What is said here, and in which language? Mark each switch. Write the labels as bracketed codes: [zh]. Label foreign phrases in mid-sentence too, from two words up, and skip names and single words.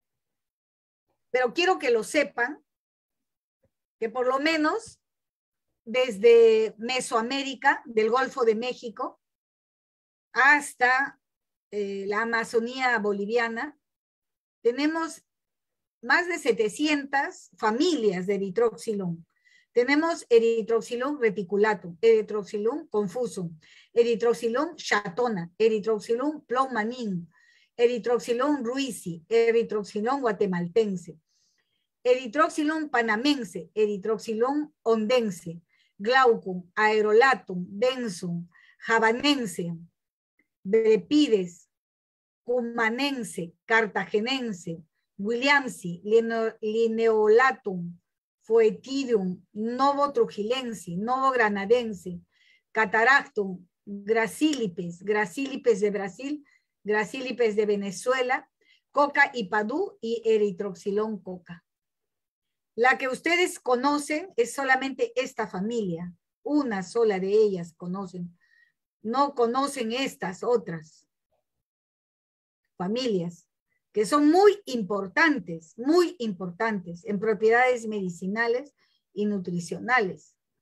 [es] Pero quiero que lo sepan, que por lo menos desde Mesoamérica, del Golfo de México, hasta la Amazonía boliviana, tenemos más de 700 familias de Erythrocylum. Tenemos Erythrocylum reticulatum, Erythrocylum confusum, Erythrocylum chatona, Erythrocylum plowmanin, Erythrocylum ruisi, Erythrocylum guatemaltense, Erythrocylum panamense, Erythrocylum ondense, Glaucum, aerolatum, densum, javanense, Brepides, cumanense, cartagenense, Williamsi, lineolatum, foetidum, novo trujilense, novo granadense, cataractum, gracílipes, gracílipes de Brasil, gracílipes de Venezuela, coca y padú y Erythrocylum coca. La que ustedes conocen es solamente esta familia, una sola de ellas conocen, no conocen estas otras familias, que son muy importantes en propiedades medicinales y nutricionales.